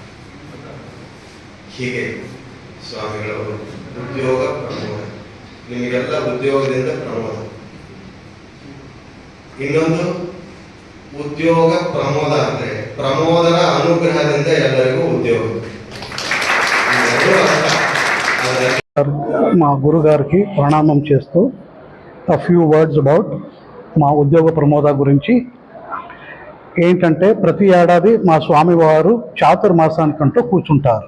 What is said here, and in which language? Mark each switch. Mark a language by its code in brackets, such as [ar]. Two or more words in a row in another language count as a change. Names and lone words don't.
[kn] ಹೀಗೆ ಸ್ವಾಮಿಗಳವರು ಉದ್ಯೋಗ ಪ್ರಮೋದ, ನಿಮಗೆಲ್ಲ ಉದ್ಯೋಗದಿಂದ ಪ್ರಮೋದ. ಇನ್ನೊಂದು ಉದ್ಯೋಗ ಪ್ರಮೋದ ಅಂದ್ರೆ ಪ್ರಮೋದರ ಅನುಗ್ರಹದಿಂದ ಎಲ್ಲರಿಗೂ ಉದ್ಯೋಗ. [te] మా గురుగారికి ప్రణామం చేస్తూ [en] few words about [te] మా ఉద్యోగ ప్రమోద గురించి. ఏంటంటే ప్రతి ఏడాది మా స్వామివారు చాతుర్మాసానికంటూ కూర్చుంటారు.